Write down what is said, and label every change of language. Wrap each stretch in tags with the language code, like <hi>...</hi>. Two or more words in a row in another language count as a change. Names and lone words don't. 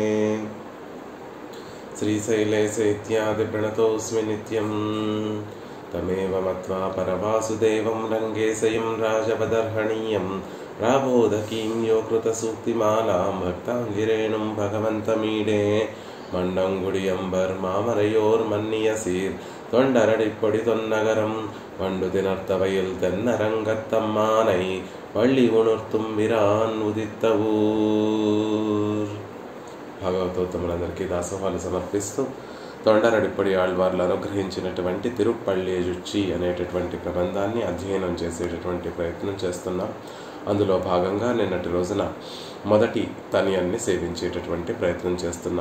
<sa>श्रीशैले सेत्यादिप्रणतोऽस्मि नित्यं तमेव मत्वा परवासुदेवं रङ्गेशयं राजवदर्हणीयं प्राबोधकीं यो कृतसूक्तिमालां भक्ताङ्गिरेणुं भगवन्तमीडे</sa> <ta>மண்டங்குடியம்பர் மாமரையோர் மன்னியசீர் தொண்டரடிப்பொடி தொன்னகரம் வண்டுதினர்த்தவையில் தென்னரங்கத்தம்மானை வள்ளி உணர்த்தும் விரான் உதித்த ஊர்.</ta> <te>భాగవతోత్తములందరికీ దాసోహాలు సమర్పిస్తూ తొండరడిప్పడి ఆళ్వార్లు అనుగ్రహించినటువంటి తిరుప్పళ్ళేజుచ్చి అనేటటువంటి ప్రబంధాన్ని అధ్యయనం చేసేటటువంటి ప్రయత్నం చేస్తున్నాం. అందులో భాగంగా నిన్నటి రోజున మొదటి తనియన్ని సేవించేటటువంటి ప్రయత్నం చేస్తున్నాం.</te>